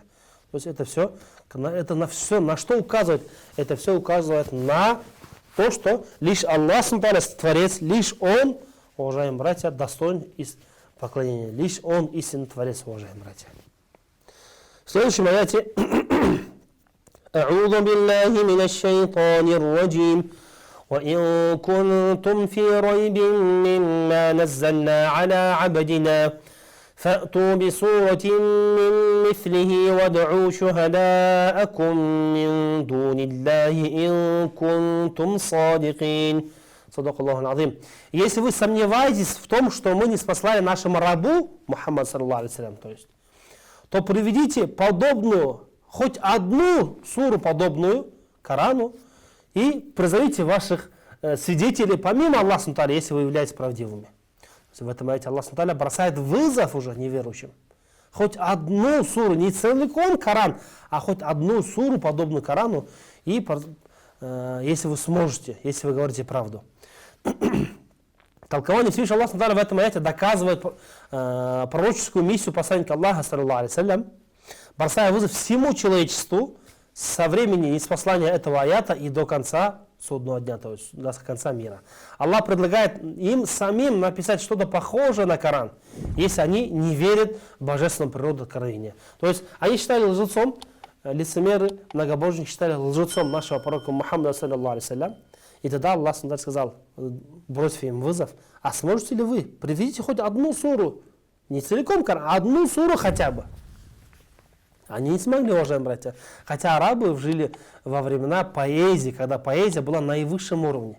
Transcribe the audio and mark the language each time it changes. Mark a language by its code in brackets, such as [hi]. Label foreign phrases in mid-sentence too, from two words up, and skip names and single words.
[ru] То есть это все, на что указывает? Это все указывает на то, что лишь Аллах Субхану Творец, лишь Он, уважаемые братья, достоин поклонения. Лишь Он истинный Творец, уважаемые братья. В следующем аяте [ar] أعوذ بالله من الشيطان الرجيم وإن كنتم في ريب مما نزلنا على عبدنا فأتوا بسورة من مثله وادعوا شهداءكم من دون الله إن كنتم صادقين. صدق الله العظيم. [ru] Если вы сомневаетесь в том, что мы не спаслали нашему рабу Мухаммад [ar] صلى الله عليه وسلم, [ru] то приведите подобную, хоть одну суру подобную Корану и призовите ваших свидетелей помимо Аллаха Субхану, если вы являетесь правдивыми. В этом аяте Аллах Субхану бросает вызов уже неверующим. Хоть одну суру, не целиком Коран, а хоть одну суру подобную Корану, и если вы сможете, если вы говорите правду. Толкование Всевышнего Аллаха Субхану в этом аяте доказывает пророческую миссию посланника Аллаха, [ar] صلى الله عليه وسلم, [ru] бросая вызов всему человечеству со времени ниспослания этого аята и до конца судного дня, то есть до конца мира. Аллах предлагает им самим написать что-то похожее на Коран, если они не верят в божественную природу откровения. То есть они считали лжецом, лицемеры, многобожники считали лжецом нашего пророка Мухаммада, [ar] صلى الله عليه وسلم. [ru] И тогда Аллах сказал, бросив им вызов: а сможете ли вы, приведите хоть одну суру, не целиком Коран, а одну суру хотя бы. Они не смогли, уважаемые братья. Хотя арабы жили во времена поэзии, когда поэзия была на наивысшем уровне.